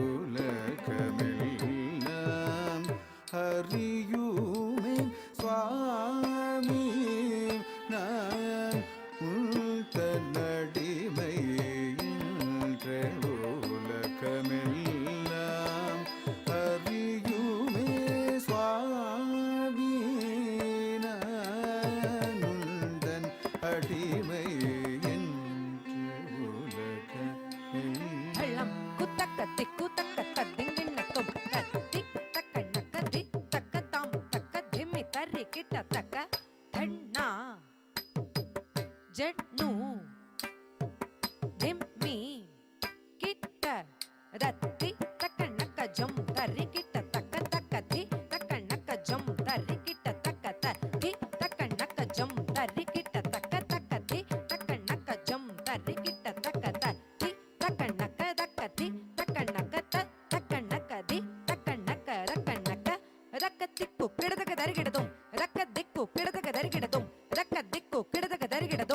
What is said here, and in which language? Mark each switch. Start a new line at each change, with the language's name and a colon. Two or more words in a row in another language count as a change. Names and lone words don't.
Tamil: உலகமெல்லாம் அறியுமே சுவாமி நான் உந்தன் அடிமை என்று உலகமெல்லாம் அறியுமே சுவாமி நான் உந்தன் அடிமை என்று உலகமெல்லாம் ಜಡ್ನು ಧಿಮ್ಮಿ ಕಿಟ್ಟ ರತ್ತಿ ತಕ್ಕಣ್ಣಕ್ಕ ಜಂ ತರ್ರಿ ಕಿಟ್ಟ ತಕ್ಕ ತಕ್ಕ ಧಿ ತಕ್ಕಣ್ಣಕ್ಕ ಜಂ ತರ್ರಿ ಕಿಟ್ಟ ತಕ್ಕ ಧಿ ತಕ್ಕಣ್ಣಕ್ಕ ಜಂ ತರ್ರಿ ಕಿಟ್ಟ ತಕ್ಕ ತಕ್ಕ ಧಿ ತಕ್ಕಣ್ಣಕ್ಕ ಜಂ ತರ್ರಿ ಕಿಟ್ಟ ತಕ್ಕ ಧಿ ತಕ್ಕಣ್ಣಕ್ಕ ದಕ್ಕ ಧಿ ತಕ್ಕಣ್ಣಕ್ಕ ತಕ್ಕಣ್ಣಕ್ಕ ಧಿ ತಕ್ಕಣ್ಣಕ್ಕ ರಕ್ಕಣ್ಣಕ್ಕ ರಕ್ಕ ದಿಕ್ಕು ಪಿಡದಕ ದರಿಗಿಡದು ರಕ್ಕ ದಿಕ್ಕು ಪಿಡದಕ ದರಿಗಿಡದು ರಕ್ಕ ದಿಕ್ಕು ಪಿಡದಕ ದರಿಗಿಡದು